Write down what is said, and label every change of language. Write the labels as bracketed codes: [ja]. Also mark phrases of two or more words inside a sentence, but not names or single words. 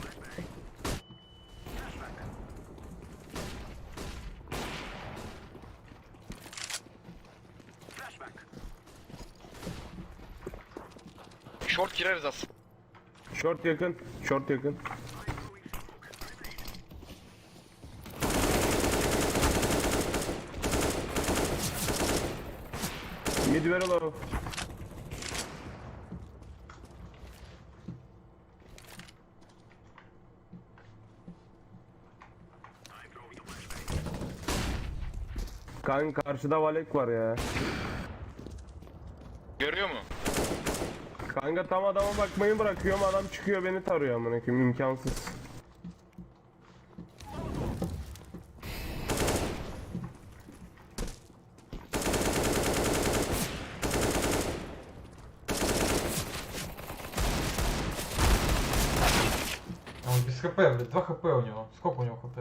[tr] Short gireriz aslında. Short yakın. [en] Mid very low. [tr] Kanka karşıda Valek var ya. Görüyor mu? Kanka tam adama bakmayı bırakıyorum, adam çıkıyor beni tarıyor amına koyayım, imkansız. [ru] Он без хп, блядь, 2 хп у него. Сколько у него хп?